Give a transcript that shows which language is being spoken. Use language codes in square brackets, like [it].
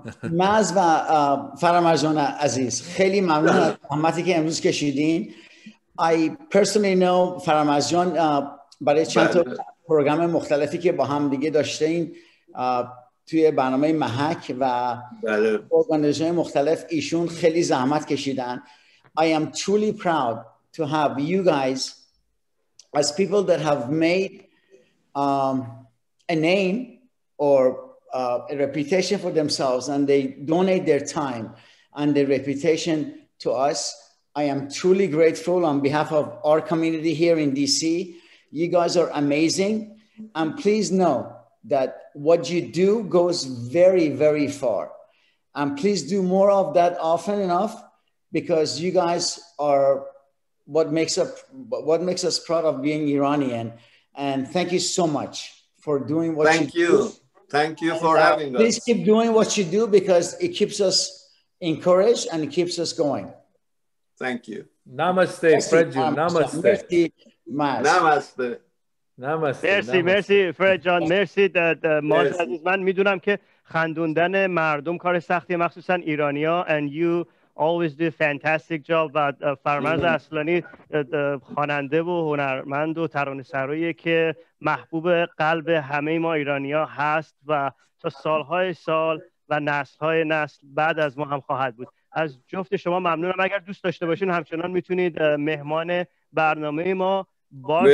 [fa] ماز و فرامرز جان عزیز خیلی ممنون از زحمتی که امروز کشیدین. [en] I personally know [fa] فرامرز جان برای چند تا پروگرام مختلفی که با هم دیگه داشتین توی برنامه محک و ارگانیزیشن مختلف ایشون خیلی زحمت کشیدن. [en] I am truly proud to have you guys as people that have made a name or a reputation for themselves, and they donate their time and their reputation to us. I am truly grateful on behalf of our community here in DC. You guys are amazing, and please know that what you do goes very, very far. And please do more of that often enough, because you guys are what makes us proud of being Iranian. And thank you so much for doing what you do. Thank you for having us. Please keep doing what you do, because it keeps us encouraged and it keeps us going. Thank you. Namaste, Fred Jun. Namaste. [fa] Namaste. مرسی فرد جان. مرسی ماز عزیز. من میدونم که خندوندن مردم کار سختیه، مخصوصا ایرانیا. [en] And you always do a fantastic job. [fa] و فرمز اصلانی خواننده و هنرمند و ترانه‌سرایی که محبوب قلب همه ما ایرانیا هست و تا سالهای سال و نسل‌های نسل بعد از ما هم خواهد بود. از جفت شما ممنونم. اگر دوست داشته باشین همچنان میتونید مهمان برنامه ما باشید.